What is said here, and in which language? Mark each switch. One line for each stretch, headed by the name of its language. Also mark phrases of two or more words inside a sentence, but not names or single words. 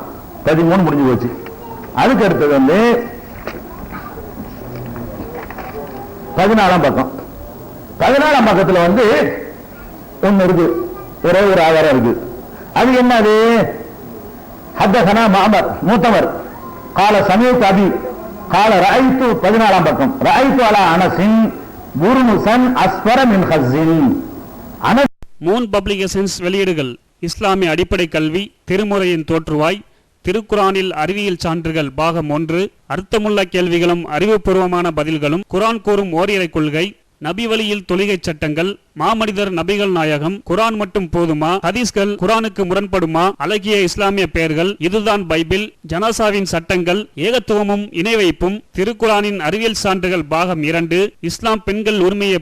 Tamil: 13 முடிஞ்சு போச்சு. அதுக்கு அடுத்தது வந்து 14ஆம் பக்கம். 14ஆம் பக்கத்துல வந்து ஒன்னு இருக்கு, ஒரே ஒரு ஆதாரம் இருக்கு. அது என்னது?
Arabic: حدثنا معمر மூத்தவர் قال سمعت ابي قال رايت
Tamil: 14ஆம் பக்கம்
Arabic: رايت على انس برنسا اصفر من خز.
Tamil: அனஸ் மூன் பப்ளிகேஷன்ஸ் வெளியீடுகள் இஸ்லாமிய அடிப்படை கல்வி, திருமுறையின் தோற்றுவாய், திருக்குரானில் அறிவியல் சான்றுகள் பாகம் 1, அர்த்தமுள்ள கேள்விகளும் அறிவுபூர்வமான பதில்களும், குரான் கூறும் ஓரிரை கொள்கை, நபி வழியில் தொழுகை சட்டங்கள், மாமனிதர் நபிகள் நாயகம், குரான் மட்டும் போதுமா, ஹதீஸ்கள் குரானுக்கு முரண்படுமா, அழகிய இஸ்லாமிய பெயர்கள், இதுதான் பைபிள், ஜனாசாவின் சட்டங்கள், ஏகத்துவமும் இணை வைப்பும், திருக்குரானின் அறிவியல் சான்றுகள் பாகம் 2, இஸ்லாம் பெண்கள் உரிமையை